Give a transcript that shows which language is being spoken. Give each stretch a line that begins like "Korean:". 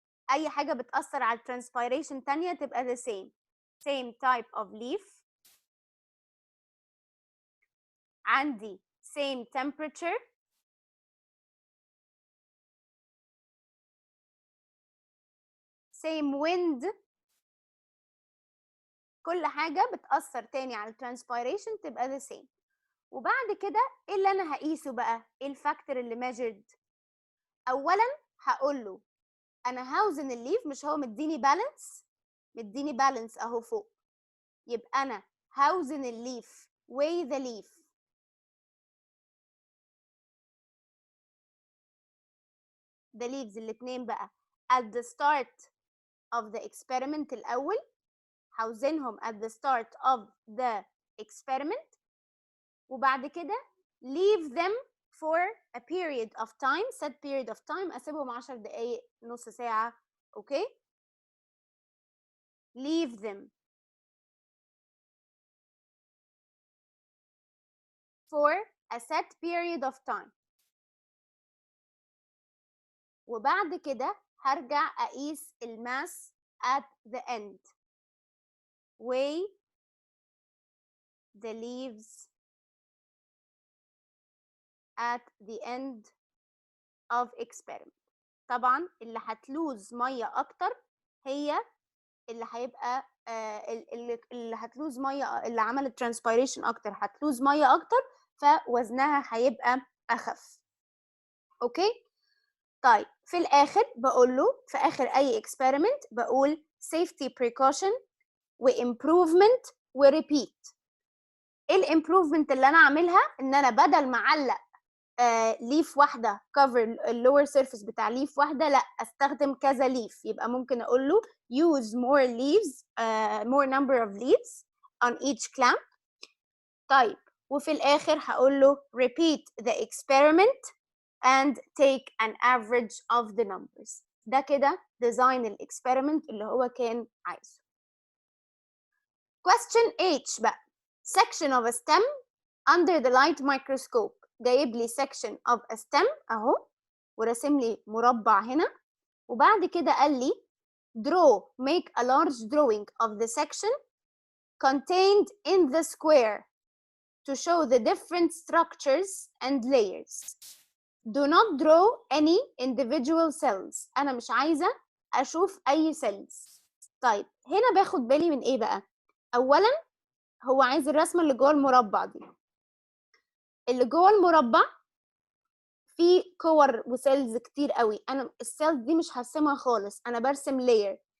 Arabic: اي حاجه بتاثر على الترانسبيريشن تانية تبقى the same type of leaf.
English: عندي same temperature. same wind.
Arabic: كل حاجه بتاثر تاني على الترانسبيريشن تبقى the same. وبعد كده ايه اللي انا هقيسه بقى؟ ايه الفاكتور اللي measured؟ اولا هقول له انا هوزن الليف، مش هو مديني بالانس اهو فوق، يبقى انا هوزن الليف weigh the leaf.
English: the leaves الاتنين بقى at the start of the experiment الاول، هوزنهم at the start of the experiment، وبعد كده leave them for a period of time set period of time، اسيبهم 10 دقايق نص ساعة. Okay. leave them for a set period of time، وبعد كده هرجع اقيس الماس at the end. weigh the leaves at the end of experiment. طبعا اللي هتلوز ميه اكتر هي
Arabic: اللي هيبقى اللي هتلوز ميه، اللي عملت ترانسبيريشن اكتر هتلوز ميه اكتر، فوزنها هيبقى اخف. اوكي. طيب في الاخر بقول له، في اخر اي اكسبيرمنت بقول safety precaution وامبروفمنت وريبيت. ايه الامبروفمنت اللي انا اعملها؟ ان انا بدل ما اعلق ليف واحده كفر اللور سيرفيس بتاع ليف واحده، لا استخدم كذا ليف.
English: يبقى ممكن اقول له use more leaves more number of leaves on each clamp. طيب وفي الاخر هقول له repeat the experiment and take an average of the numbers.
Arabic: ده كده ديزاين الاكسبيرمنت اللي هو كان عايزه.
English: question H بقى section of a stem under the light microscope. جايب لي section of a stem اهو، وراسم لي مربع هنا، وبعد كده قال لي draw make a large drawing of the section contained in the square to show the different structures and layers. Do not draw any individual cells.
Arabic: انا مش عايزه اشوف اي cells. طيب هنا باخد بالي من ايه بقى؟ اولا هو عايز الرسمه اللي جوه المربع دي. اللي جوه المربع في كور وسيلز كتير قوي، انا السيلز دي مش هرسمها خالص، انا برسم لاير.